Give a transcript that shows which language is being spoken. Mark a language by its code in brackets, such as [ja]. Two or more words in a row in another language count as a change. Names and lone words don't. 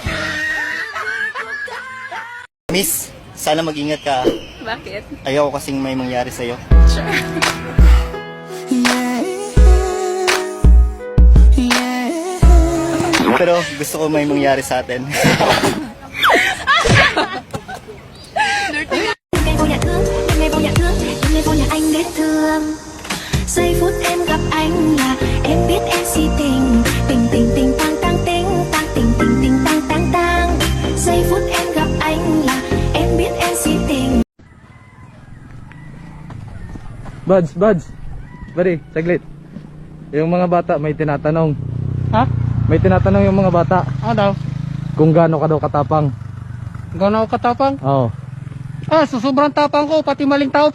[tl] Miss, sana mag-ingat ka. Bakit? Ayaw ko kasing may mangyari sa'yo. Sure. Pero gusto ko may mangyari sa atin. [vi] Giây phút em gặp anh là em biết em si tình. Tình tình tình tang tang ting tang tình tình tình tang tang tang. Giây phút em gặp anh là em biết em si tình. [tl] Buds. Bari, saglit. Yung mga bata may tinatanong. Ha? May tinatanong yung mga bata. Ano daw? Kung gaano ka daw katapang. Gano'n ako katapang? Oo. Ah, so sobrang tapang ko.